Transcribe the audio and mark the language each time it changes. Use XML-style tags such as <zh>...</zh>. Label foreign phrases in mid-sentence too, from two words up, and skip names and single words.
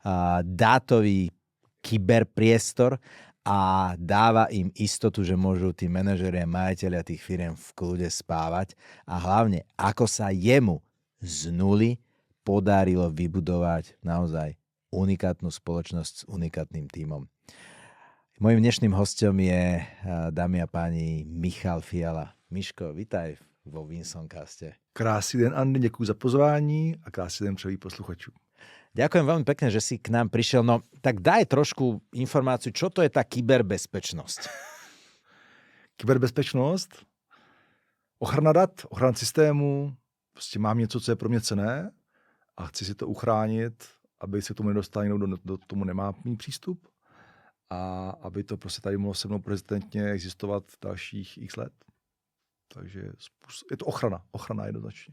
<sk>dátový kyberpriestor a dáva im istotu, že môžu tí manažeri a majitelia tých firiem v kľude spávať a hlavne, ako sa jemu z nuly podarilo vybudovať naozaj unikátnu spoločnosť s unikátnym tímom. Mojím dnešným hostom je, dámy a páni, Michal Fiala. Miško, vitaj vo Vinsoncaste.</sk> <cs>Krásný den, Andy, děkuji za pozvání a krásný den přeji posluchačům.</cs> <sk>Ďakujem veľmi pekne, že si k nám prišiel. No, tak daj trošku informáciu, čo to je tá kyberbezpečnosť?</sk> <cs>Kyberbezpečnost, ochrana dat, ochrana systému, prostě mám něco, co je pro mě cenné a chci si to uchránit, aby se k tomu nedostal někdo, kdo tomu nemá mít přístup a aby to prostě tady mohlo se mnou prezidentně existovat dalších x let. Takže je to ochrana jednoznačně.</cs>